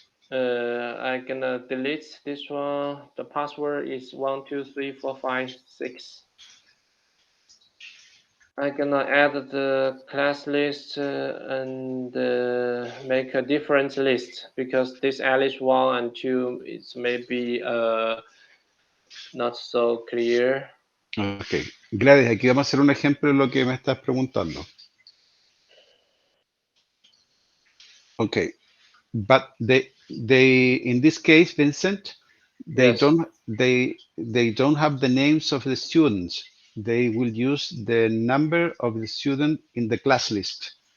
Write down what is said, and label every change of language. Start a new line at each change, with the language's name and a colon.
English: I'm gonna delete this one. The password is 123456. I'm gonna add the class list and make a different list, because this Alice 1 and 2 is maybe not so clear. Ok.
Spanish: Gladys, aquí vamos a hacer un ejemplo de lo que me estás preguntando.
English: Okay. But they in this case, Vincent, they Yes. don't have the names of the students. They will use the number of the student in the class list.